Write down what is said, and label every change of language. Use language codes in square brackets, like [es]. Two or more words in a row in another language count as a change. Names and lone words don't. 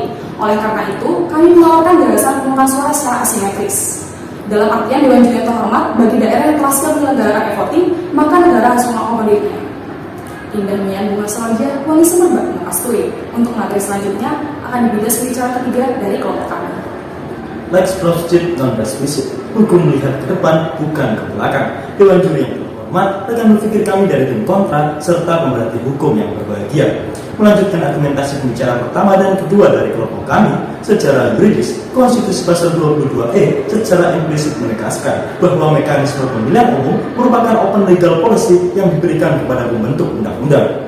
[id] Oleh karena itu, kami menawarkan gagasan pemungutan suara secara asimetris. Dalam artian Dewan Juri yang terhormat, bagi daerah yang telah siap menyelenggarakan e-voting, maka negara harus mengakomodirnya. Indah Mian Bunga Selaja, Wangi Semerbak Mengkasturi. Untuk materi selanjutnya akan dibidas bicara ketiga dari kelompok kami. [la] Lex prosit non respisit. [id] Hukum melihat ke depan, bukan ke belakang. Dewan Juri yang terhormat, rekan berpikir kami dari tim kontra serta pemerhati hukum yang berbahagia. Melanjutkan argumentasi pembicaraan pertama dan kedua dari kelompok kami, secara yuridis, Konstitusi Pasal 22E secara implisit menegaskan bahwa mekanisme pemilihan umum merupakan [en] open legal policy [id] yang diberikan kepada pembentuk undang-undang.